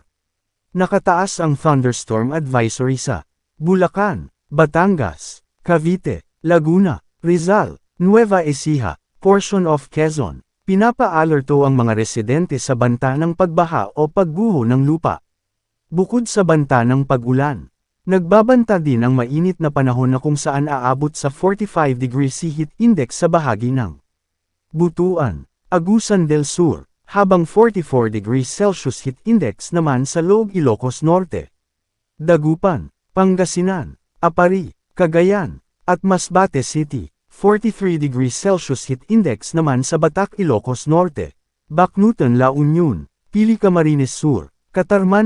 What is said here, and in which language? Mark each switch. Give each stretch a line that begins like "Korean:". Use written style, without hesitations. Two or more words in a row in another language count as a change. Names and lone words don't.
Filipino: Nakataas ang
English: thunderstorm advisory
Filipino: sa Bulacan, Batangas, Cavite, Laguna, Rizal, Nueva Ecija,
English: portion of Quezon.
Filipino: Pinapa-alerto ang mga residente sa banta ng pagbaha o pagguho ng lupa. Bukod sa banta ng pag-ulan, nagbabanta din ang mainit na panahon na kung saan aabot sa 45
English: degrees C heat index
Filipino: sa bahagi ng Butuan, Agusan del Sur, habang 44
English: degrees Celsius heat index
Filipino: naman sa Loob Ilocos Norte, Dagupan, Pangasinan, Apari, Cagayan, at Masbate City. 43
English: degrees Celsius heat index
Filipino: naman sa Batac Ilocos Norte, Bacnutan La Union, Pili Camarines Sur, Catarman